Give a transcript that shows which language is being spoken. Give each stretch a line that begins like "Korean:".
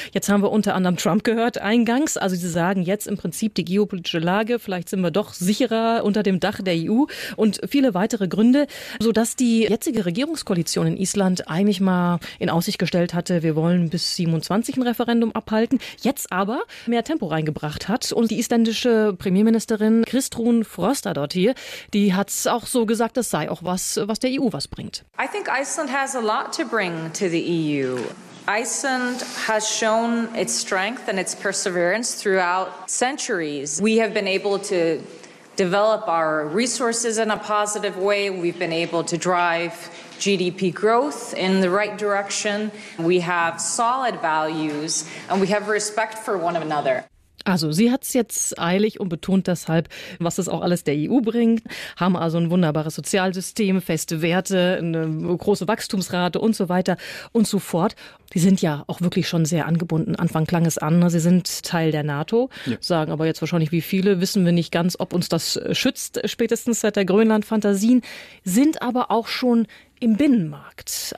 German: Jetzt haben wir unter anderem Trump gehört eingangs. Also sie sagen jetzt im Prinzip die geopolitische Lage, vielleicht sind wir doch sicherer unter dem Dach der EU und viele weitere Gründe, sodass die jetzige Regierungskoalition in Island eigentlich mal in Aussicht gestellt hatte, wir wollen bis 27 ein Referendum abhalten, jetzt aber mehr Tempo reingebracht hat. Und die isländische Premierministerin Kristrún Frosta dort hier, die hat es auch so gesagt, das sei auch was, was der EU was bringt.
English: I think Iceland has a lot to bring to the EU. Iceland has shown its strength and its perseverance throughout centuries. We have been able to develop our resources in a positive way. We've been able to drive GDP growth in the right direction. We have solid values and we have respect for one another.
German: Also sie hat es jetzt eilig und betont deshalb, was das auch alles der EU bringt, haben also ein wunderbares Sozialsystem, feste Werte, eine große Wachstumsrate und so weiter und so fort. Die sind ja auch wirklich schon sehr angebunden. Anfang klang es an, sie sind Teil der NATO, sagen aber jetzt wahrscheinlich wie viele, wissen wir nicht ganz, ob uns das schützt, spätestens seit der Grönland-Fantasien, sind aber auch schon im Binnenmarkt.